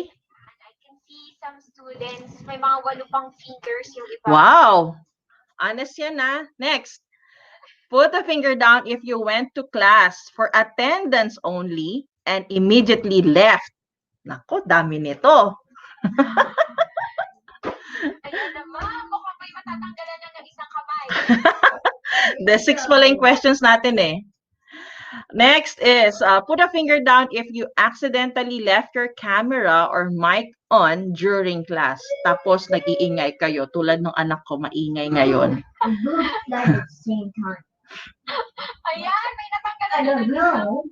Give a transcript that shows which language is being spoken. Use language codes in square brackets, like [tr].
[en] I can see some students, [tl] may mga 8 pang fingers yung iba. Wow! Honest yan, ha? Next. [en] Put a finger down if you went to class for attendance only and immediately left. [tl] Nako, dami nito. Ayun naman, mukhang may matatanggalan na ng isang kamay. The 6 pala yung questions natin eh. [en] Next is, put a finger down if you accidentally left your camera or mic on during class. [tl] Tapos nag-iingay kayo. Tulad ng anak ko, maingay ngayon. Ayan, may natanggalan na ng isang